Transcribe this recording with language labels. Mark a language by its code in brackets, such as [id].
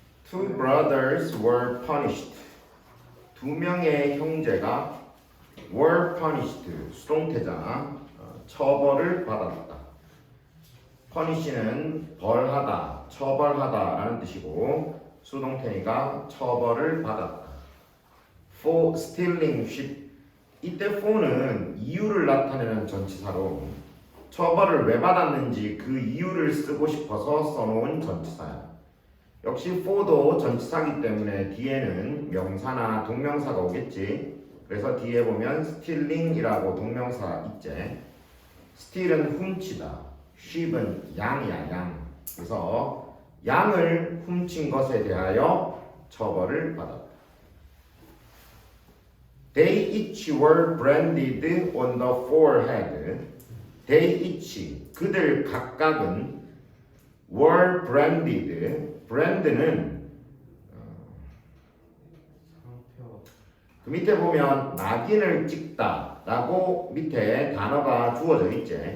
[en] Two brothers were punished. [ko] 두 명의 형제가 [en] were punished. [ko] 수동태자 처벌을 받았다. punish는 벌하다, 처벌하다라는 뜻이고 수동태니까 처벌을 받았다. [en] For stealing sheep. [ko] 이때 for는 이유를 나타내는 전치사로 처벌을 왜 받았는지 그 이유를 쓰고 싶어서 써놓은 전치사야. 역시 for도 전치사기 때문에 뒤에는 명사나 동명사가 오겠지. 그래서 뒤에 보면 stealing이라고 동명사 있지. steal은 훔치다, sheep은 양이야, 양. 그래서 양을 훔친 것에 대하여 처벌을 받았다. [en] They each were branded on the forehead. They each, [ko] 그들 각각은 [en] were branded. [ko] brand는 그 밑에 보면 낙인을 찍다라고 밑에 단어가 주어져 있지.